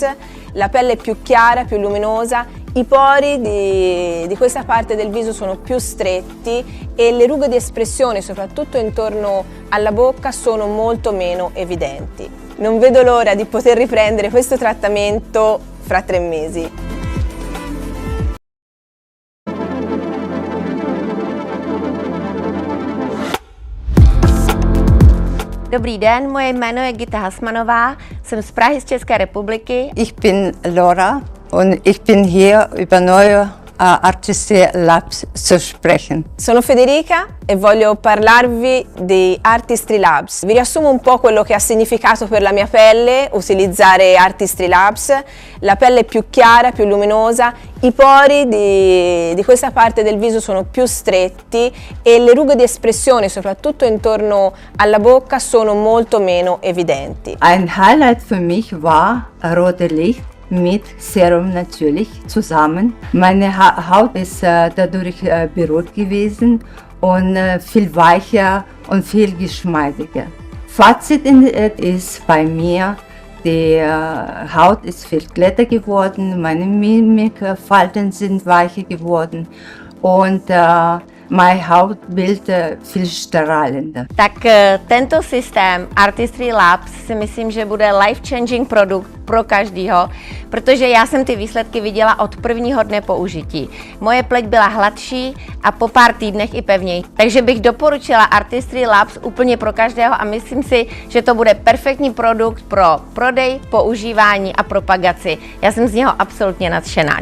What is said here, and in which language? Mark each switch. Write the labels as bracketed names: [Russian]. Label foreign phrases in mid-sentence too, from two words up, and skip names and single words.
[Italian] La pelle è più chiara, più luminosa, i pori di questa parte del viso sono più stretti e le rughe di espressione, soprattutto intorno alla bocca, sono molto meno evidenti. Non vedo l'ora di poter riprendere questo trattamento fra 3 mesi. [Czech] Dobrý den, moje jméno je Gita Hasmanová, jsem z Prahy, z České republiky. [German] Ich bin Laura und ich bin hier über neue Artistry Labs zu sprechen. [Italian] Sono Federica e voglio parlarvi di Artistry Labs. Vi riassumo un po' quello che ha significato per la mia pelle utilizzare Artistry Labs. La pelle è più chiara, più luminosa, i pori di questa parte del viso sono più stretti e le rughe di espressione, soprattutto intorno alla bocca, sono molto meno evidenti. [German] Ein Highlight für mich war rote Licht mit Serum natürlich zusammen. Meine Haut ist dadurch beruhigt gewesen und viel weicher und viel geschmeidiger. Fazit ist bei mir, die Haut ist viel glatter geworden, meine Mimikfalten sind weicher geworden und mein Hautbild viel strahlender. [Czech] Tak tento systém Artistry Labs si myslím, že bude life-changing produkt pro každýho, protože já jsem ty výsledky viděla od prvního dne použití. Moje pleť byla hladší a po pár týdnech i pevněji. Takže bych doporučila Artistry Labs úplně pro každého a myslím si, že to bude perfektní produkt pro prodej, používání a propagaci. Já jsem z něho absolutně nadšená.